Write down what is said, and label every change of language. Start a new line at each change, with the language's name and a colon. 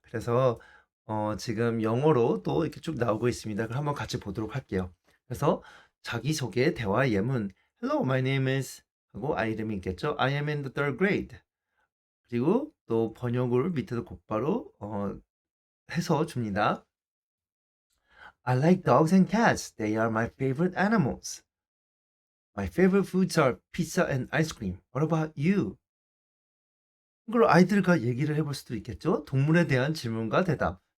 Korean: 그래서 지금 영어로 또 이렇게 쭉 나오고 있습니다. 그럼 한번 같이 보도록 할게요. 그래서 자기소개 대화 예문
English: "Hello, my name is"
Korean: 하고 아이 이름이 있겠죠.
English: "I am in the third grade."
Korean: 그리고 또 번역을 밑에도 곧바로 해서 줍니다.
English: "I like dogs and cats. They are my favorite animals. My favorite foods are pizza and ice cream. What about you?"
Korean: 이걸 아이들과 얘기를 해볼 수도 있겠죠. 동물에 대한 질문과 대답.